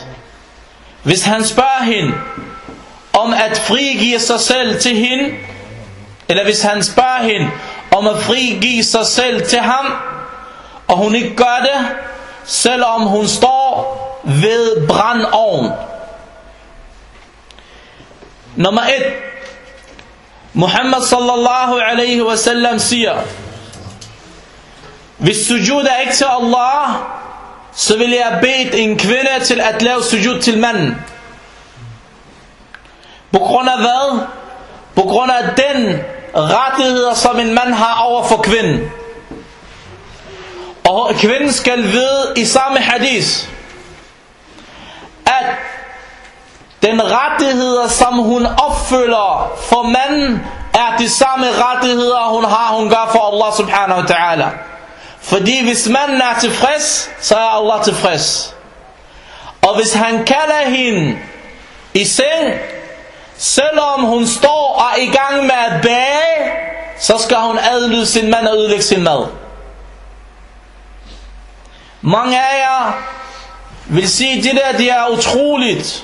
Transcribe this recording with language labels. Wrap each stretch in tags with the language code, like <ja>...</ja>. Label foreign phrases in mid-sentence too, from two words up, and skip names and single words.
<da>Hvis han spørger hende om at frigive sig selv til hende, eller hvis han spørger hende om at frigive sig selv til ham, og hun ikke gør det, selvom hun står ved brandovn. Nummer 1. Muhammad</da> <ar>صلى الله عليه وسلم</ar> <da>siger, hvis sujud er ikke til Allah, så vil jeg bede en kvinde til at lave sujud til manden. På grund af hvad? På grund af den rettigheder, som en mand har over for kvinden. Og kvinden skal vide i samme hadith, at den rettigheder, som hun opfylder for manden, er de samme rettigheder, hun gør for Allah</da> <ar>سبحانه وتعالى.</ar> <da>Fordi hvis manden er tilfreds, så er Allah tilfreds. Og hvis han kalder hende i seng, selvom hun står og er i gang med at bage, så skal hun adlyde sin mand og ødelægge sin mad. Mange af jer vil sige, det der det er utroligt.</da>